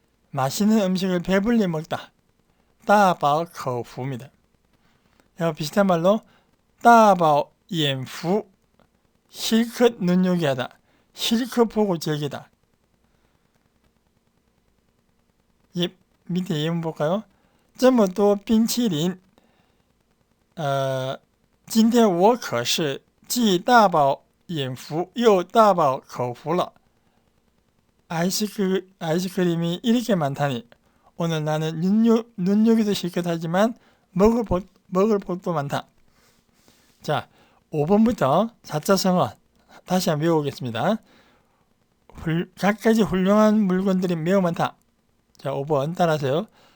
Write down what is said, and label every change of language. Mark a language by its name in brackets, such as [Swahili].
[Korean] 맛있는 음식을 배불리 먹다. [Chinese] 大饱口福입니다. [Korean] 비슷한 말로 大饱眼福, 실컷 눈요기하다, 실컷 보고 즐기다. 밑에 예문 볼까요? [Chinese] 这么多冰淇淋今天我可是既大饱眼福又大饱口福了. [Korean] 아이스크림이 이렇게 많다니 오늘 나는 눈요기도 실컷 하지만 먹을 복도 많다. 자, 5번부터 사자성어 다시 한번 외워보겠습니다. 각가지 훌륭한 물건들이 매우 많다. 자, 5번 따라하세요.